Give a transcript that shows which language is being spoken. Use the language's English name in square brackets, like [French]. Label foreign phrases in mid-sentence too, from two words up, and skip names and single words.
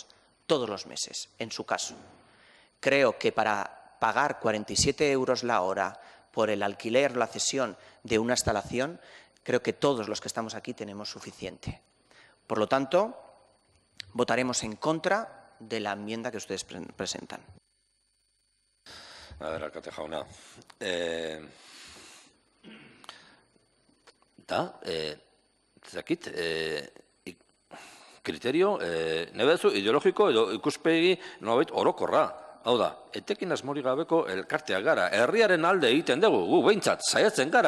[Spanish] Todos los meses, en su caso. Creo que para pagar 47 euros la hora por el alquiler o la cesión de una instalación, creo que todos los que estamos aquí tenemos suficiente. Por lo tanto, votaremos en contra de la enmienda que ustedes presentan. A ver, [Basque] alkate jauna. Kriterio, nebezu, ideologiko edo ikuspegi nolabait orokorra. Hau da, etekin asmorik gabeko elkarteak gara. Herriaren alde egiten dugu, gu behintzat, saiatzen gara.